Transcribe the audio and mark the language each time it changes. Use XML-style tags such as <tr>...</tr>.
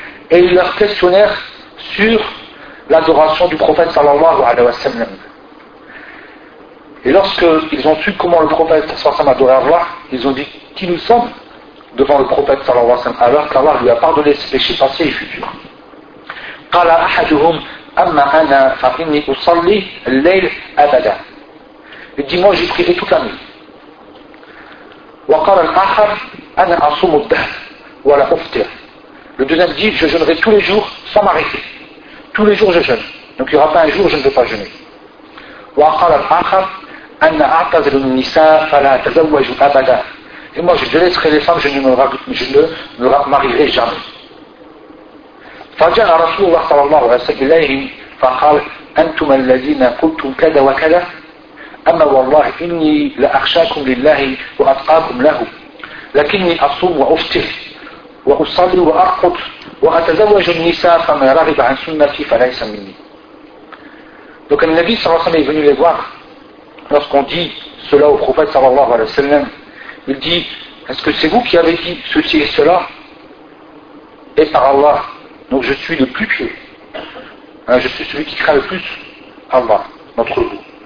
<fr>Et ils leur questionnèrent sur l'adoration du prophète sallallahu alayhi wa sallam. Et lorsqu'ils ont su comment le prophète sallallahu alayhi wa sallam adorait Allah, ils ont dit: qui nous sommes devant le prophète sallallahu alayhi wa sallam, alors qu'Allah lui a pardonné ses péchés passés et futurs.</fr> <ar>قال احدهم اما انا فاني اصلي الليل ابدا الديموج بريت</ar> <fr>toute la nuit</fr> <ar>وقال الاخر انا اصوم الدهر ولا افطر.</ar> <fr>Le deuxième dit: je jeûnerai tous les jours sans m'arrêter, tous les jours je jeûne, donc il n'y aura pas un jour où je ne vais pas jeûner.</fr> <ar>وقال الاخر انا اعتزل النساء فلا اتزوج ابدا.</ar> <fr>Et moi je délaisserai les femmes, je ne me marierai jamais.</fr> <ar>فجاء رسول الله صلى الله عليه وسلم إليهم فقال أنتم الذين قلتم كذا وكذا أما والله إني لأخشاكم لله وأتقاكم له لكني أصوم وأفطر وأصلي وأرقد وأتزوج النساء فمن رغب عن سنتي فليس مني.</ar> <fr>Donc le Nabi صلى الله عليه وسلم est venu les voir. Lorsqu'on dit cela au prophète صلى الله عليه وسلم, il dit: est-ce que c'est vous qui avez dit ceci et cela? Et par Allah, donc je suis le plus pieux. Hein, je suis celui qui craint le plus Allah d'entre vous.</fr>